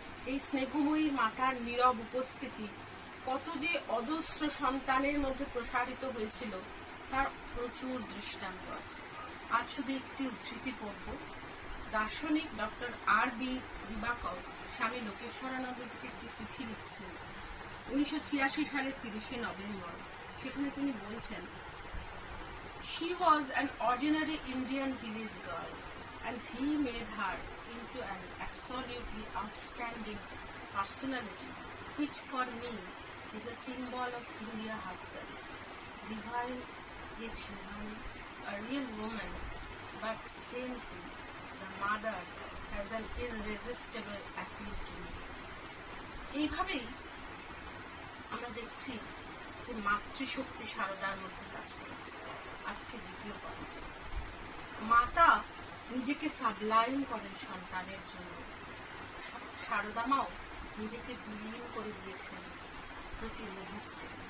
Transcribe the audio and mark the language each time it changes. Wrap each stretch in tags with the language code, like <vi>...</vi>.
<bn>এই স্নেহময়ী মাতার নীরব উপস্থিতি কত যে অজস্র সন্তানের মধ্যে প্রসারিত হয়েছিল তার প্রচুর দৃষ্টান্ত আছে। আজ শুধু একটি উদ্ধৃতি পড়ব। দার্শনিক ডক্টর R.B. দিবাকর স্বামী লোকেশ্বরানন্দজিকে একটি চিঠি লিখছেন 1986 সালের 30 নভেম্বর।</bn> <en>সেখানে তিনি বলছেন, She was an ordinary Indian village girl and he made her into an absolutely outstanding personality, which for me is a symbol of India herself. Divine yet human, a real woman, but saintly, the mother has an irresistible appeal to me.</en> <bn>এইভাবেই আমরা দেখছি যে মাতৃশক্তি সারদার মধ্যে কাজ করেছে। আসছে দ্বিতীয় পর্বে। মাতা নিজেকে সাবলাইম করেন সন্তানের জন্য, সারদা মাও নিজেকে বিলীন করে দিয়েছেন প্রতি মুহূর্তে।</bn>